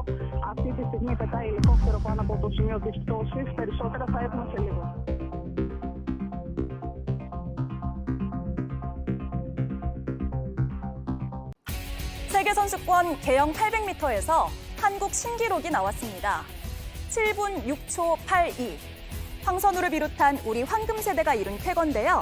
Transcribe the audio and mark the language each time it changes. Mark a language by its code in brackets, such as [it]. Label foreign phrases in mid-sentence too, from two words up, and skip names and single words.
[el] Αυτή τη στιγμή πετάει ελικόπτερο πάνω από το σημείο της πτώσης. Περισσότερα θα έχουμε σε λίγο. [ko] 세계선수권 개영 800m에서 한국 신기록이 나왔습니다. 7분 6초 82. 황선우를 비롯한 우리 황금 세대가 이룬 쾌거인데요.